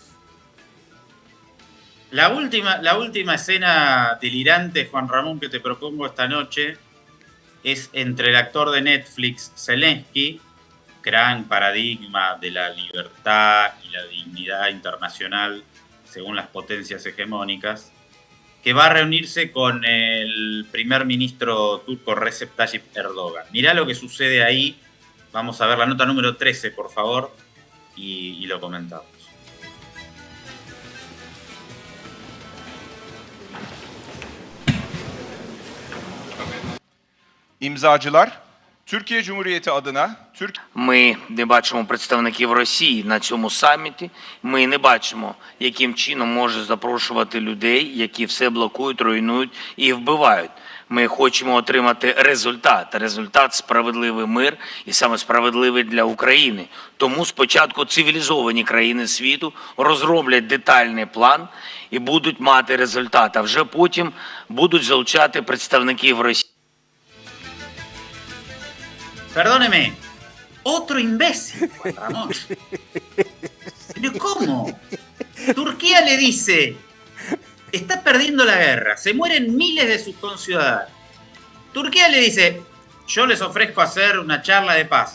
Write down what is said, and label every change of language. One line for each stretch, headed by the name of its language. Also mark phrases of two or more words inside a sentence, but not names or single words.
Spanish: La última escena delirante, Juan Ramón, que te propongo esta noche es entre el actor de Netflix, Zelensky, gran paradigma de la libertad y la dignidad internacional según las potencias hegemónicas, que va a reunirse con el primer ministro turco Recep Tayyip Erdogan. Mirá lo que sucede ahí. Vamos a ver la nota número 13, por favor, y lo comentamos.
Turkish: İmzacılar, Türkiye Cumhuriyeti adına
Ukrainian: Ми не бачимо представників Росії на цьому саміті. Ми не бачимо, яким чином може запрошувати людей, які все блокують, руйнують і вбивають. Ми хочемо отримати результат справедливий мир і саме справедливий для України. Тому спочатку цивілізовані країни світу розроблять детальний план і будуть мати результат, а вже потім будуть залучати представників Росії.
Spanish: Perdóneme, otro imbécil, Juan Ramón. ¿Pero cómo? Turquía le dice, está perdiendo la guerra, se mueren miles de sus conciudadanos. Turquía le dice, yo les ofrezco hacer una charla de paz.